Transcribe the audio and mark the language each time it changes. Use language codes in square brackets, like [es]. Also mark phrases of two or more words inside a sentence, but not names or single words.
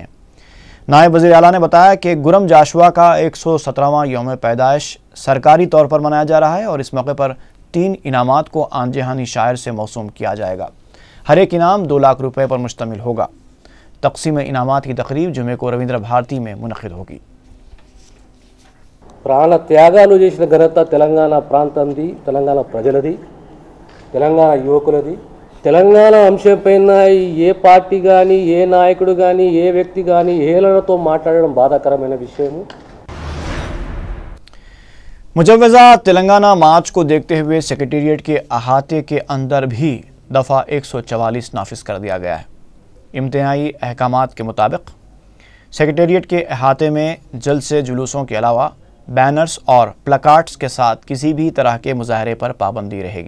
[ur] نائب وزیر اعلیٰ نے بتایا کہ گرم جاشوا کا 117واں یوم پیدائش سرکاری طور پر منایا جا رہا ہے اور اس موقع پر 3 انعامات کو آن جہانی شاعر سے موسوم کیا جائے گا۔ ہر ایک انعام 2 لاکھ روپے پر مشتمل ہوگا۔ تقسیم انعامات کی تقریب جمعے کو رویندر بھارتی میں منعقد ہوگی۔ [te] ప్రాణ త్యాగాలు చేసిన ఘనత తెలంగాణ ప్రాంతంది, తెలంగాణ ప్రజలది, తెలంగాణ యువకులది। తెలంగాణ అంశంపైన ఏ పార్టీ కానీ, ఏ నాయకుడు కానీ, ఏ వ్యక్తి కానీ హేళనతో మాట్లాడడం బాధాకరమైన విషయము। [ur] مجوزہ تلنگانہ مارچ کو دیکھتے ہوئے سیکریٹیریٹ کے احاطے کے اندر بھی دفعہ 144 نافذ کر دیا گیا ہے. امتناعی احکامات کے مطابق سیکریٹیریٹ کے احاطے میں جلسے جلوسوں کے علاوہ بینرز اور پلےکارڈز کے ساتھ کسی بھی طرح کے مظاہرے پر پابندی رہے گی.